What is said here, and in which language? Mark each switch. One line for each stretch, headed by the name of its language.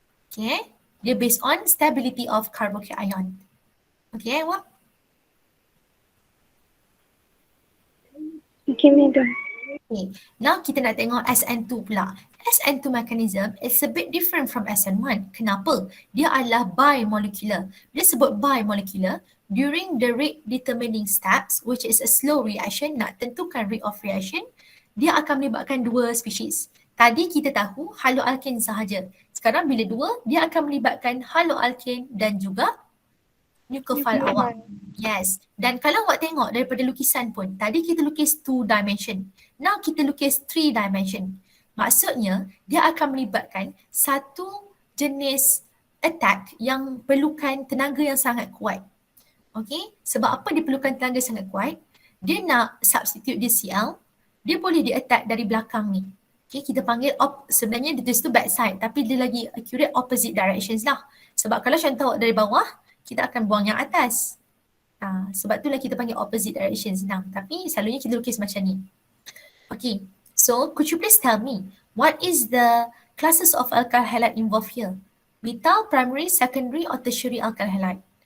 English: Okay, dia based on stability of carboxyl ion. Okay, what? Okay, madam.
Malay: Okay, now kita nak tengok Sn2 pula.
English: Sn2 mechanism is a bit different from Sn1.
Malay: Kenapa? Dia adalah bimolecular. Dia sebut bimolecular during the rate determining steps, which is a slow reaction, nak tentukan rate of reaction, dia akan melibatkan dua species. Tadi kita tahu haloalkane sahaja. Sekarang bila dua, dia akan melibatkan haloalkane dan juga nucleophile awak. Yes. Dan kalau awak tengok daripada lukisan pun, tadi kita lukis 2 dimension. Now kita lukis 3 dimension. Maksudnya, dia akan melibatkan satu jenis attack yang perlukan tenaga yang sangat kuat. Okay, sebab apa dia perlukan tenaga sangat kuat? Dia nak substitute dia Cl, dia boleh di-attack dari belakang ni. Okay, kita panggil sebenarnya dia tulis tu backside, tapi dia lagi accurate opposite directions lah. Sebab kalau contoh dari bawah, kita akan buang yang atas. Sebab itulah kita panggil opposite directions lah. Tapi selalunya kita lukis macam ni.
English: Okay, so could you please tell me, what is the classes of alkyl halide involved here? Methyl, primary, secondary or tertiary alkyl halide?